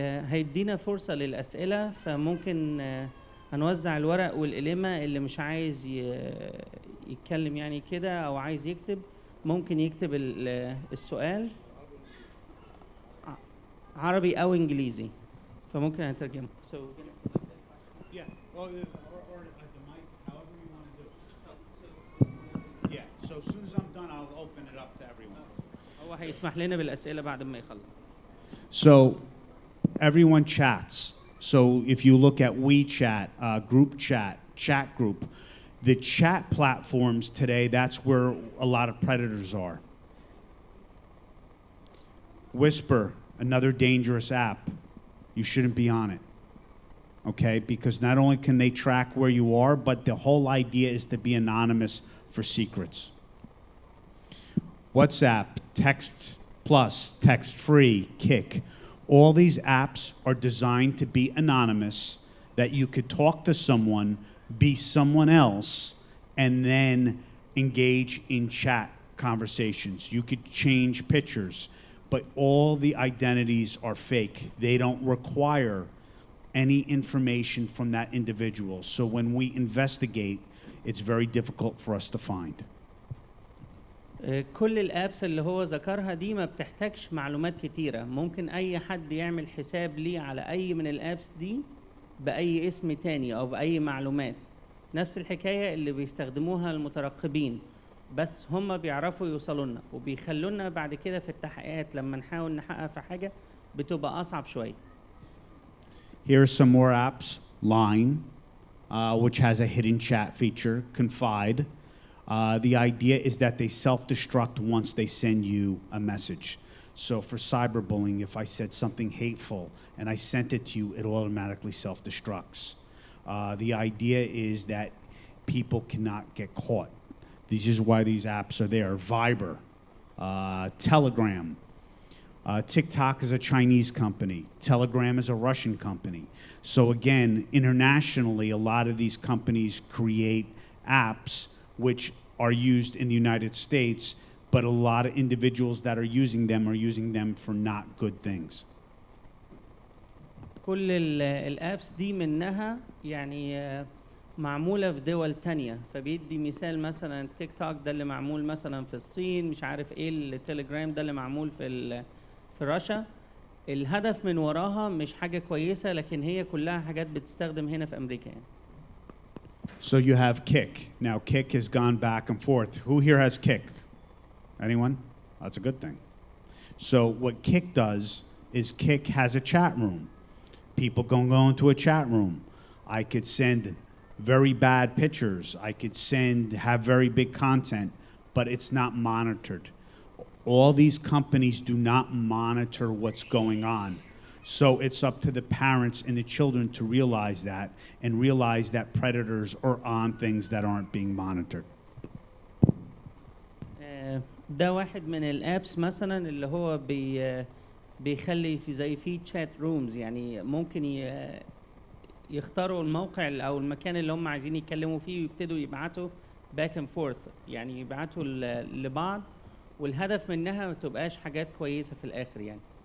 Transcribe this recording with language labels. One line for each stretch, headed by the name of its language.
Arabic: هيدينا فرصة للأسئلة، فممكن هنوزع الورق والقلمة. اللي مش عايز يتكلم يعني كده أو عايز يكتب ممكن يكتب السؤال عربي أو إنجليزي، فممكن هنترجمه.
English: So, yeah. Well, or at the mic, however you want to do it. Yeah. So as soon as I'm done, I'll open it up to everyone.
Arabic: هو هيسمح لنا بالأسئلة بعد ما يخلص.
English: So everyone chats. So if you look at WeChat, group chat, chat group, the chat platforms today, that's where a lot of predators are. Whisper, another dangerous app. You shouldn't be on it, okay? Because not only can they track where you are, but the whole idea is to be anonymous for secrets. WhatsApp, Text Plus, Text Free, Kick. All these apps are designed to be anonymous, that you could talk to someone, be someone else, and then engage in chat conversations. You could change pictures, but all the identities are fake. They don't require any information from that individual. So when we investigate, it's very difficult for us to find.
Arabic: كل الابس اللي هو ذكرها دي ما بتحتاجش معلومات كتيرة. ممكن اي حد يعمل حساب ليه على اي من الابس دي باي اسم تاني او باي معلومات. نفس الحكاية اللي بيستخدموها المترقبين، بس هم بيعرفوا يوصلوا لنا وبيخلونا بعد كده في التحقيقات لما نحاول نحقق في حاجة بتبقى اصعب شوية.
English: Here's some more apps. Line, which has a hidden chat feature. Confide. The idea is that they self-destruct once they send you a message. So for cyberbullying, if I said something hateful and I sent it to you, it automatically self-destructs. The idea is that people cannot get caught. This is why these apps are there. Viber, Telegram. TikTok is a Chinese company. Telegram is a Russian company. So again, internationally, a lot of these companies create apps which are used in the United States, but a lot of individuals that are using them for not good things.
Arabic: كل الابس دي منها يعني معمولة في دول تانية. فبيدي مثال مثلا تيك توك ده اللي معمول مثلا في الصين، مش عارف ايه التليجرام ده اللي معمول في روسيا. الهدف من وراها مش حاجة كويسة، لكن هي كلها حاجات بتستخدم هنا في أمريكا يعني.
English: So you have Kick. Now Kick has gone back and forth. Who here has Kick? Anyone? That's a good thing. So what Kik does is Kik has a chat room. People can go into a chat room. I could send very bad pictures. I could have very big content, but it's not monitored. All these companies do not monitor what's going on. So it's up to the parents and the children to realize that and realize that predators are on things that aren't being monitored.
Arabic: ده واحد من الابس مثلا اللي هو بيخلي في تشات رومز، يعني ممكن يختاروا الموقع او المكان اللي هم عايزين يتكلموا فيه ويبتدوا يبعتوا باك اند فورث، يعني يبعتوا لبعض، والهدف منها ما تبقاش حاجات كويسه في الاخر يعني.